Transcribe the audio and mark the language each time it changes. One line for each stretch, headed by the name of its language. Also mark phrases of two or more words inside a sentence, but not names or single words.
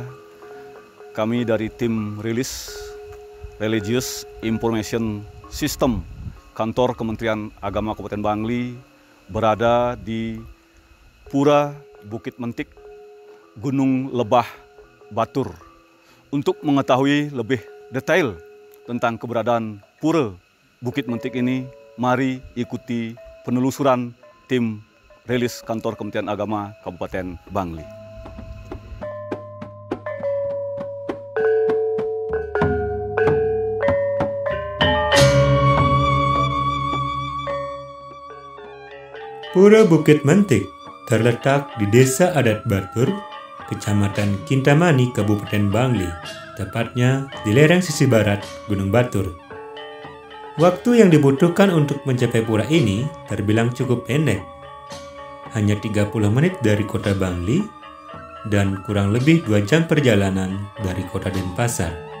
Indonesian: Kami dari tim rilis Religious Information System Kantor Kementerian Agama Kabupaten Bangli berada di Pura Bukit Mentik, Gunung Lebah Batur. Untuk mengetahui lebih detail tentang keberadaan Pura Bukit Mentik ini, mari ikuti penelusuran tim rilis Kantor Kementerian Agama Kabupaten Bangli. Pura Bukit Mentik terletak di Desa Adat Batur, Kecamatan Kintamani, Kabupaten Bangli, tepatnya di lereng sisi barat Gunung Batur. Waktu yang dibutuhkan untuk mencapai pura ini terbilang cukup pendek, hanya 30 menit dari kota Bangli dan kurang lebih 2 jam perjalanan dari kota Denpasar.